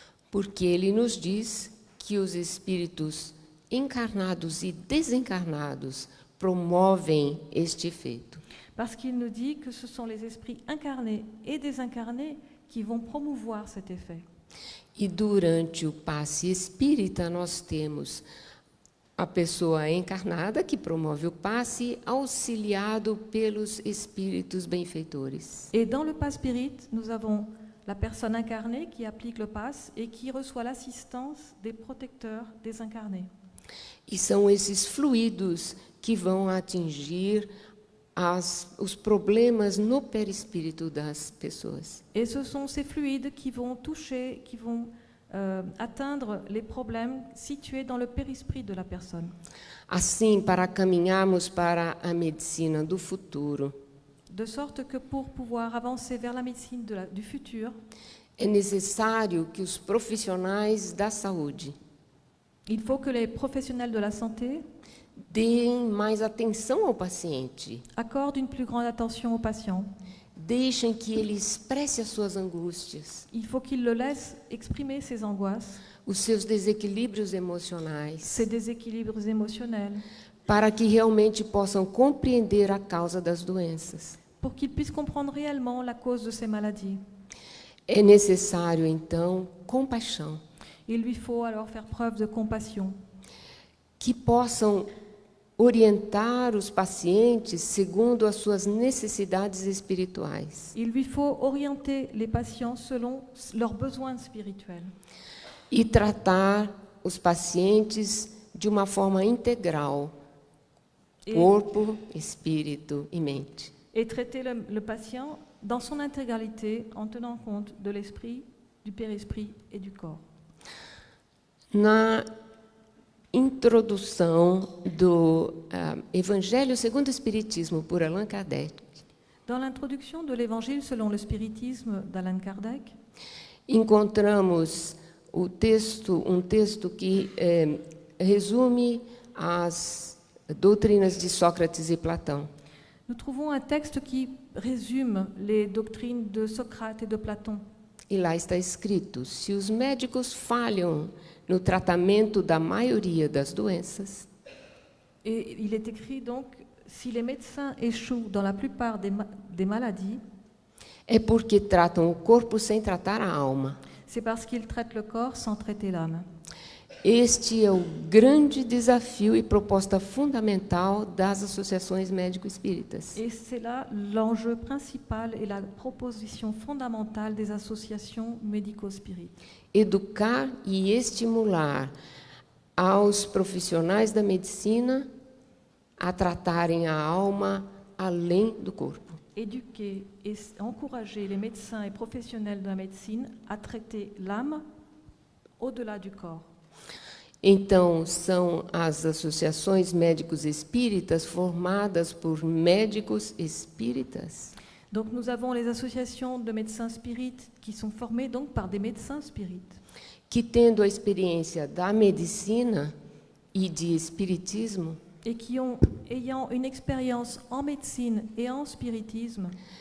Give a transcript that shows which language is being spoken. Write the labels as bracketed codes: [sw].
[pt] Porque ele nos diz que os espíritos encarnados e desencarnados promovem este efeito. [fr] Parce qu'il nous dit que ce sont les esprits incarnés et désincarnés qui vont promouvoir cet effet. [pt] E durante o passe espírita, nós temos a pessoa encarnada que promove o passe, auxiliado pelos espíritos benfeitores. [fr] Et dans le passe spirit, nous avons la personne incarnée qui applique le passe et qui reçoit l'assistance des protecteurs désincarnés. [pt] E são esses fluidos que vão atingir os problemas no perispírito das pessoas. [fr] Et ce sont ces fluides qui vont toucher, qui vont atteindre les problèmes situés dans le périsprit de la personne. [pt] Assim, para caminharmos para a medicina do futuro, [fr] De sorte que pour pouvoir avancer vers la médecine du futur, [pt] é necessário que os profissionais da saúde [fr] il faut que les professionnels de la santé [pt] deem mais atenção ao paciente, [fr] accordent une plus grande attention aux patients. [pt] deixem que ele expresse as suas angústias, [fr] Il faut qu'ils le laissent exprimer ses angoisses, [pt] os seus desequilíbrios emocionais, [fr] ses déséquilibres émotionnels, [pt] para que realmente possam compreender a causa das doenças. [fr] pour qu'ils puissent comprendre réellement la cause de ces maladies. [pt] É necessário, então, compaixão, [fr] Il lui faut alors faire preuve de compassion, [pt] que possam orientar os pacientes segundo as suas necessidades espirituais [fr] il lui faut orienter les patients selon leurs besoins spirituels [pt] e tratar os pacientes de uma forma integral, [fr] et, [pt] corpo, espírito e mente. [fr] et traiter le patient dans son intégralité en tenant compte de l'esprit, du périsprit et du corps. [pt] Na introdução do Evangelho segundo o Espiritismo, por Allan Kardec, [fr] Dans l'introduction de l'Évangile selon le spiritisme d'Allan Kardec, [pt] encontramos um texto que resume as doutrinas de Sócrates e Platão. [fr] nous trouvons un texte qui résume les doctrines de Socrate et de Platon. [pt] E lá está escrito: se os médicos falham no tratamento da maioria das doenças, [fr] Et il est écrit donc, si les médecins échouent dans la plupart des maladies, [pt] é porque tratam o corpo sem tratar a alma. [fr] c'est parce qu'ils traitent le corps sans traiter l'âme. [pt] Este é o grande desafio e proposta fundamental das associações médico-espíritas. [fr] Et c'est là l'enjeu principal et la proposition fondamentale des associations médico-spirites. [pt] Educar e estimular aos profissionais da medicina a tratarem a alma além do corpo. [fr] Éduquer et encourager les médecins et professionnels de la médecine à traiter l'âme au-delà du corps. [pt] Então, são as associações médicos espíritas formadas por médicos espíritas [fr] Donc nous avons les associations de médecins spirites qui sont formées donc par des médecins spirites [pt] que, tendo a experiência da medicina e de espiritismo, [fr] et qui ayant une expérience en médecine et en spiritisme,